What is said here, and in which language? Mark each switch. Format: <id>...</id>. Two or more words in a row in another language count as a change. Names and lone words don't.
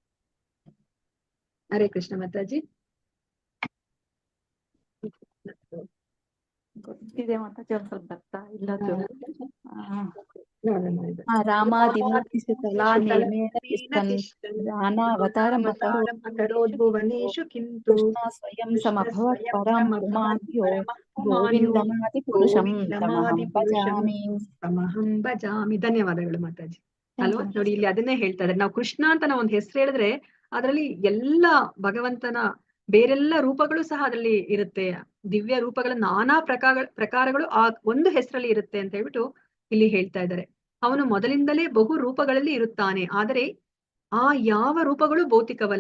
<kn>ಹರೇ ಕೃಷ್ಣ ಮಾತಾಜಿ. ಗೊತ್ತಿದೆ ಮಾತಾಜಿ, ಒಂದ್ ಸ್ವಲ್ಪ ಬರ್ತಾ ಇಲ್ಲ ಅದು. ಹಾ,</kn> <sa>ರಾಮಾದಿಮೂರ್ತಿಷು ಕಲಾ ನೇಮೇನ ತಿಷ್ಟನ್ ನಾನಾವತಾರಂ ಅಕರೋದ್ಭುವನೇಷು ಕಿಂತು ಕೃಷ್ಣ ಸ್ವಯಂ ಸಮಭವತ್ ಪರಂ ಪುಮಾನ್ಯೋ ಗೋವಿಂದಮಾದಿ ಪುರುಷಂ ತಮಹಂ ಭಜಾಮಿ. ಭಜಾಮಿ.</sa> <kn>ಧನ್ಯವಾದಗಳು ಮಾತಾಜಿ. ಅಲ್ವಾ, ನೋಡಿ ಇಲ್ಲಿ ಅದನ್ನೇ ಹೇಳ್ತಾ ಇದ್ದಾರೆ. ನಾವು ಕೃಷ್ಣ ಅಂತ ನಾವು ಒಂದು ಹೆಸರು ಹೇಳಿದ್ರೆ ಅದರಲ್ಲಿ ಎಲ್ಲ ಭಗವಂತನ ಬೇರೆಲ್ಲ ರೂಪಗಳು ಸಹ ಅದರಲ್ಲಿ ಇರುತ್ತೆ. ದಿವ್ಯ ರೂಪಗಳ ನಾನಾ ಪ್ರಕಾರಗಳು ಆ ಒಂದು ಹೆಸರಲ್ಲಿ ಇರುತ್ತೆ ಅಂತ ಹೇಳ್ಬಿಟ್ಟು ಇಲ್ಲಿ ಹೇಳ್ತಾ ಇದ್ದಾರೆ. ಅವನು ಮೊದಲಿಂದಲೇ ಬಹು ರೂಪಗಳಲ್ಲಿ ಇರುತ್ತಾನೆ, ಆದರೆ ಆ ಯಾವ ರೂಪಗಳು ಭೌತಿಕವಲ್ಲ.</kn>